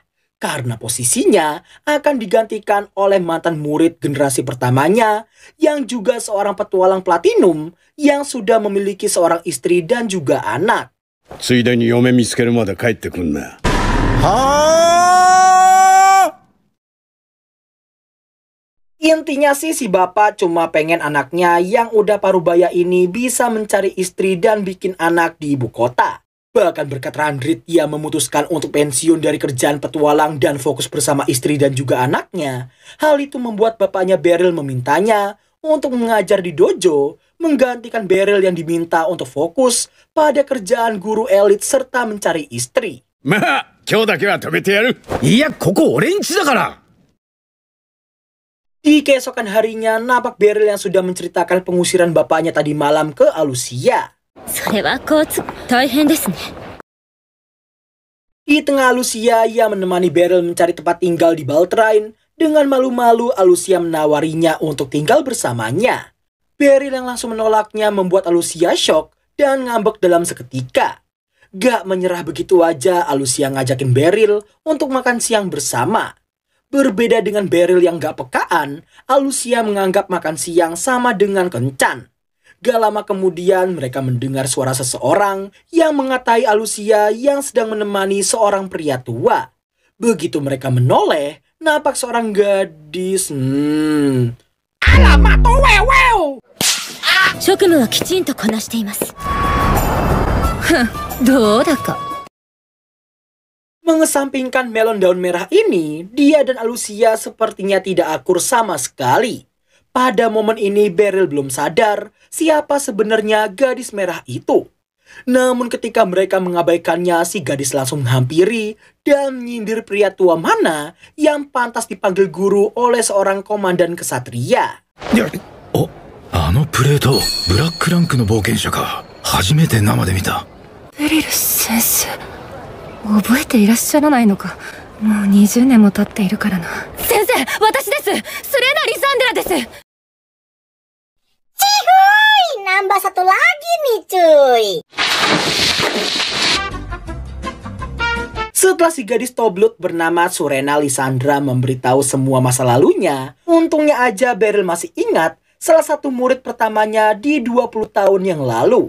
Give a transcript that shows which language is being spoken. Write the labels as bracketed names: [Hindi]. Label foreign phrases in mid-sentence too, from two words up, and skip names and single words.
[Indonesian] Karena posisinya akan digantikan oleh mantan murid generasi pertamanya yang juga seorang petualang platinum yang sudah memiliki seorang istri dan juga anak. [Japanese] ついでに嫁見つけるまで帰ってくんな。 [Indonesian] Intinya sih si bapak cuma pengen anaknya yang udah parubaya ini bisa mencari istri dan bikin anak di ibu kota. Bahkan berkat Randrit ia memutuskan untuk pensiun dari kerjaan petualang dan fokus bersama istri dan juga anaknya. Hal itu membuat bapaknya Beryl memintanya untuk mengajar di dojo, menggantikan Beryl yang diminta untuk fokus pada kerjaan guru elit serta mencari istri. [Japanese] まあ、今日だけは止めてやる。いや、ここ俺んちだから。 [Indonesian] Di keesokan harinya, nampak Beryl yang sudah menceritakan pengusiran bapaknya tadi malam ke Alucia. [Japanese] それは交通大変ですね。 [Indonesian] Di tengah Alucia, ia menemani Beryl mencari tempat tinggal di Baltrain. Dengan malu-malu, Alucia menawarinya untuk tinggal bersamanya. Beryl yang langsung menolaknya membuat Alucia shock dan ngambek dalam seketika. Gak menyerah begitu aja, Alucia ngajakin Beryl untuk makan siang bersama. Berbeda dengan Beryl yang gak pekaan, Alucia menganggap makan siang sama dengan kencan. Gak lama kemudian mereka mendengar suara seseorang yang mengatai Alucia yang sedang menemani seorang pria tua. Begitu mereka menoleh, nampak seorang gadis. Alamat wewew! [Japanese] 職務はきちんとこなしています。どうだか。 [Indonesian] Mengesampingkan melon daun merah ini, dia dan Alucia sepertinya tidak akur sama sekali. Pada momen ini Beryl belum sadar siapa sebenarnya gadis merah itu. Namun ketika mereka mengabaikannya, si gadis langsung menghampiri dan menyindir pria tua mana yang pantas dipanggil guru oleh seorang komandan kesatria. [Japanese] あのプレート、ブラックランクの冒険者か。初めて生で見た。ベリル先生、覚えていらっしゃらないのか。もう20年も経っているからな。先生、私です。スレーナ・リサンデラです。 [Indonesian] Nambah satu lagi nih cuy. Setelah si gadis toblut bernama Surena Lysandra memberitahu semua masa lalunya, untungnya aja Beryl masih ingat salah satu murid pertamanya di 20 tahun yang lalu.